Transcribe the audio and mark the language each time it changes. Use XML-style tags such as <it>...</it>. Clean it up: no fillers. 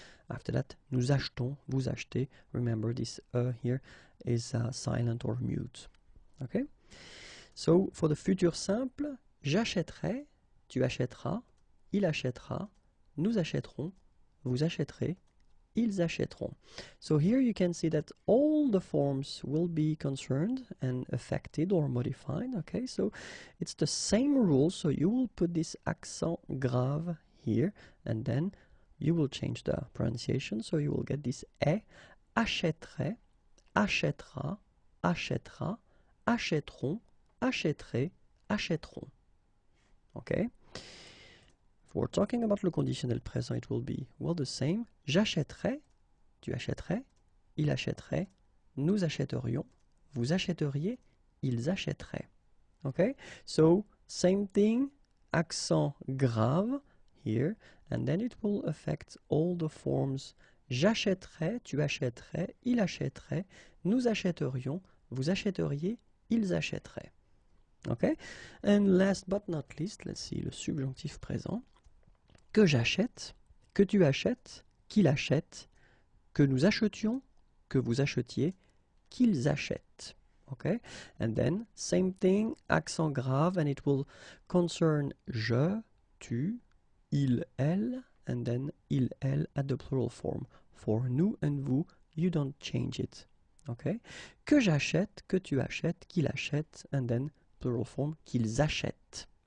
<en>After that,</en> <fr>nous achetons, vous achetez.</fr> <en>Remember, this here is silent or mute. Okay? So, for the</en> <fr>futur simple, j'achèterai, tu achèteras, il achètera, nous achèterons, vous achèterez, ils achèteront.</fr> <en>So here you can see that all the forms will be concerned and affected or modified. Okay? So, it's the same rule. So, you will put this accent grave here, and then you will change the pronunciation, so you will get this e,</en> <fr>achèterait, achètera, achètera, achèteront, achèterait, achèteront.</fr> <en>Okay? If we're talking about le conditionnel présent, it will be, the same.</en> <fr>J'achèterais, tu achèterais, il achèterait, nous achèterions, vous achèteriez, ils achèteraient.</fr> <en>Okay? So, same thing, accent grave here, and then it will affect all the forms.</en> <fr>J'achèterais, tu achèterais, il achèterait, nous achèterions, vous achèteriez, ils achèteraient. Okay?</fr> <en>And last but not least, let's see le subjonctif présent.</en> <fr>Que j'achète, que tu achètes, qu'il achète, que nous achetions, que vous achetiez, qu'ils achètent.</fr> <en>Okay? And then, same thing, accent grave, and it will concern je, tu, il, elle, and then il, elle at the plural form. For nous and vous, you don't change it. Okay?</en> <fr>Que j'achète, que tu achètes, qu'il achète,</fr> <en>and then plural form,</en> <fr>qu'ils achètent.</fr>